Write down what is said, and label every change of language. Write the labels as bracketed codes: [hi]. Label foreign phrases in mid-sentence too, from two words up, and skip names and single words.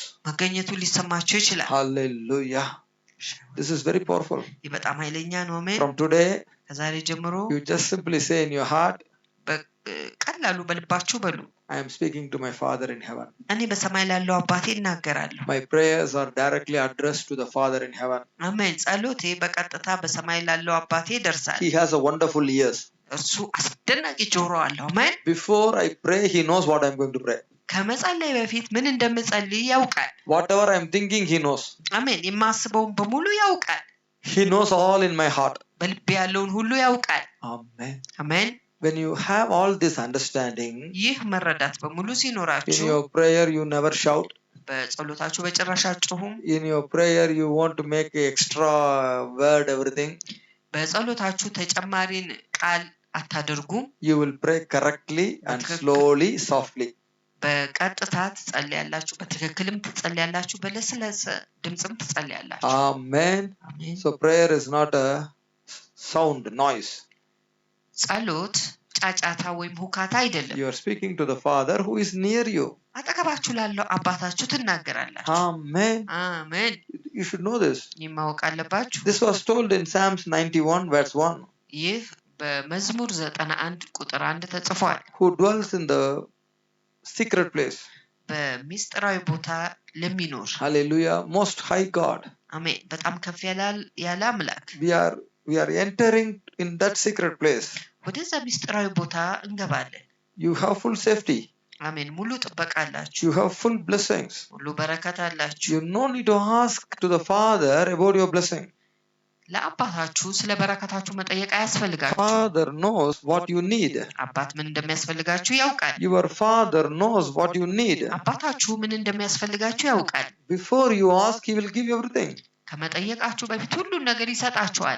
[am] መገኘቱ ሊሰማቸው ይችላል። [en] Hallelujah. This is very powerful. [am] ይህ በጣም ኃይለኛ ነው። አሜን። [en] From today, [am] ከዛሬ ጀምሮ [en] you just simply say in your heart, [am] በቀላሉ በልባችሁ በሉ፣ [en] I am speaking to my Father in heaven. [am] እኔ በሰማይ ላለው አባቴ እናገራለሁ። [en] My prayers are directly addressed to the Father in heaven. [am] አሜን። ጸሎቴ በቀጥታ በሰማይ ላለው አባቴ ይደርሳል። [en] He has a wonderful ears. [am] እርሱ አስደናቂ ጆሮ አለው። አሜን። [en] Before I pray, He knows what I am going to pray. [am] ከመጸለይ በፊት ምን እንደምጸልይ ያውቃል። [en] Whatever I am thinking, He knows. [am] አሜን። የማስበውን በሙሉ ያውቃል። [en] He knows all in my heart. [am] በልቤ ያለውን ሁሉ ያውቃል። [en] Amen. [am] አሜን። [en] when you have all this understanding, [am] ይህ መረዳት በሙሉ [en] in [am] ሲኖራችሁ [en] your prayer you never shout. [am] በጸሎታችሁ በጭራሽ አትጮሁም። [en] In your prayer you want to make a extra word everything. [am] በጸሎታችሁ ተጨማሪን ቃል አታደርጉም። [en] You will pray correctly and [am] በትክክል [en] slowly, softly. [am] በቀጥታ ትጸልያላችሁ፣ በትክክልም ትጸልያላችሁ፣ በለስለሰ ድምጽም ትጸልያላችሁ። [en] Amen. [am] አሜን። [en] So prayer is not a sound, noise. [am] ጸሎት ጫጫታ ወይም ሁካታ አይደለም። [en] You are speaking to the Father who is near you. [am] አጠገባችሁ ላለው አባታችሁ ትናገራላችሁ። [en] Amen. [am] አሜን። [en] You should know this. [am] ይህ ማወቅ አለባችሁ። [en] This was told in Psalms 91 verse 1. [am] ይህ በመዝሙር 91 ቁጥር 1 ተጽፏል። [en] Who dwells in the secret place. [am] በሚስጥራዊ ቦታ ለሚኖር [en] Hallelujah. Most high God. [am] አሜን። በጣም ከፍ ያለ አምላክ [en] We are entering in that secret place. [am] ወደዛ ሚስጥራዊ ቦታ እንገባለን። [en] You have full safety. [am] አሜን። ሙሉ ጥበቃ አላችሁ። [en] You have full blessings. [am] ሙሉ በረከት አላችሁ። [en] You no need to ask to the Father about your blessing. [am] ለአባታችሁ ስለ በረከታችሁ መጠየቅ አያስፈልጋችሁ። [en] Father knows what you need. [am] አባት ምን እንደሚያስፈልጋችሁ ያውቃል። [en] Your Father knows what you need. [am] አባታችሁ ምን እንደሚያስፈልጋችሁ ያውቃል። [en] Before you ask, He will give you everything. [am] ከመጠየቃችሁ በፊት ሁሉን ነገር ይሰጣችኋል።